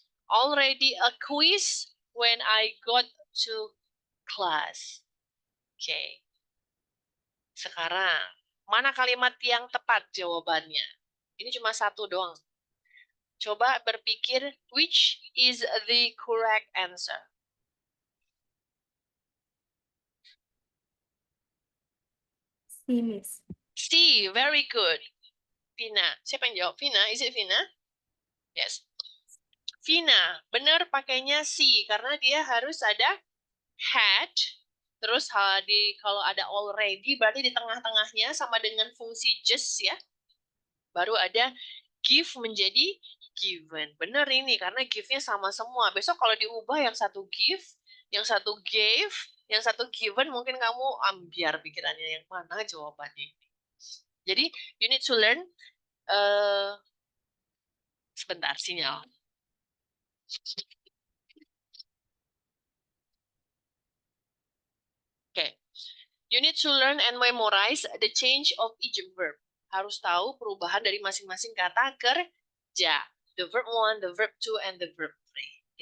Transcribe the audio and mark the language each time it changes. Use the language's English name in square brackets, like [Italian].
[English] Already a quiz when I got to class. Oke. [Indonesian] Sekarang, mana kalimat yang tepat jawabannya? Ini cuma satu doang. Coba berpikir, [English] which is the correct answer? C, Miss. C, very good. Vina, siapa yang jawab? Vina, is it Vina? Yes. [Indonesian] Vina, benar pakainya C, karena dia harus ada had, terus kalau ada already, berarti di tengah-tengahnya sama dengan fungsi just ya. Baru ada give menjadi given. Benar ini, karena give-nya sama semua. Besok kalau diubah yang satu give, yang satu gave, yang satu given, mungkin kamu ambiar pikirannya yang mana jawabannya. [English] Jadi, you need to learn. [Indonesian] Sebentar, sinyal. Okay. [English] You need to learn and memorize the change of each verb. [Indonesian] Harus tahu perubahan dari masing-masing kata kerja. [English] The verb 1, the verb 2, and the verb 3.